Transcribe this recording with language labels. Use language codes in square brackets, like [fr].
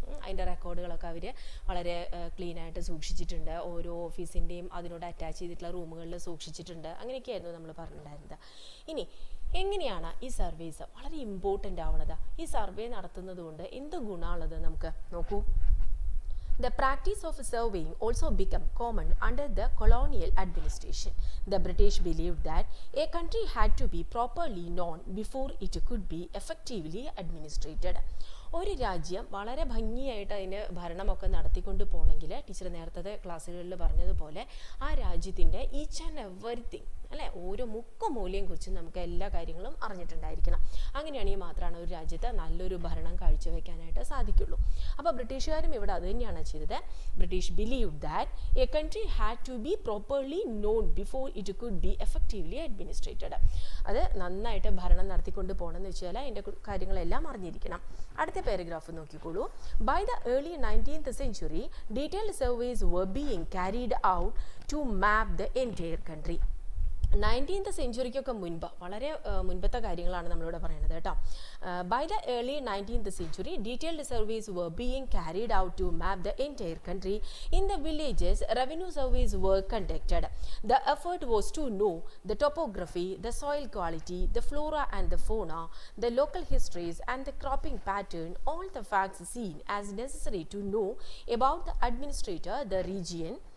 [ml] അതിൻ്റെ റെക്കോർഡുകളൊക്കെ അവർ വളരെ ക്ലീനായിട്ട് സൂക്ഷിച്ചിട്ടുണ്ട്, ഓരോ ഓഫീസിൻ്റെയും അതിനോട് അറ്റാച്ച് ചെയ്തിട്ടുള്ള റൂമുകളിൽ സൂക്ഷിച്ചിട്ടുണ്ട്, അങ്ങനെയൊക്കെയായിരുന്നു നമ്മൾ പറഞ്ഞിട്ടുണ്ടായിരുന്നത്. ഇനി എങ്ങനെയാണ് ഈ സർവേസ് വളരെ ഇമ്പോർട്ടൻ്റ് ആവണത്? ഈ സർവേ നടത്തുന്നത് കൊണ്ട് എന്ത് ഗുണമുള്ളത് നമുക്ക് നോക്കൂ. [en] The practice of surveying also became common under the colonial administration. The British believed that a country had to be properly known before it could be effectively administrated. [ml] ഒരു രാജ്യം വളരെ ഭംഗിയായിട്ട് അതിന് ഭരണമൊക്കെ നടത്തിക്കൊണ്ട് പോകണമെങ്കിൽ ടീച്ചർ നേരത്തെ ക്ലാസ്സുകളിൽ പറഞ്ഞതുപോലെ ആ രാജ്യത്തിൻ്റെ [en] each and everything [ml] അല്ലേ? ഓരോ മുക്കും മൂലയും കുറിച്ച് നമുക്ക് എല്ലാ കാര്യങ്ങളും അറിഞ്ഞിട്ടുണ്ടായിരിക്കണം. അങ്ങനെയാണെങ്കിൽ മാത്രമാണ് ഒരു രാജ്യത്ത് നല്ലൊരു ഭരണം കാഴ്ചവെക്കാനായിട്ട് സാധിക്കുള്ളൂ. അപ്പോൾ ബ്രിട്ടീഷുകാരും ഇവിടെ അത് തന്നെയാണ് ചെയ്തത്. [en] British believe that a country had to be properly known before it could be effectively administered. [ml] അത് നന്നായിട്ട് ഭരണം നടത്തിക്കൊണ്ട് പോകണമെന്ന് വെച്ചാൽ അതിൻ്റെ കാര്യങ്ങളെല്ലാം അറിഞ്ഞിരിക്കണം. അടുത്ത പാരഗ്രാഫ് നോക്കിക്കോളൂ. [en] By the early 19th century, detailed surveys were being carried out to map the entire country. [ml] 19th centuryക്കൊക്കെ മുൻപ്, വളരെ മുൻപത്തെ കാര്യങ്ങളാണ് നമ്മളിവിടെ പറയുന്നത് കേട്ടോ. [en] By the early 19th century, detailed surveys were being carried out to map the entire country. In the villages, revenue surveys were conducted. The effort was to know the topography, the soil quality, the flora and the fauna, the local histories and the cropping pattern, all the facts seen as necessary to know about the administrator, the region.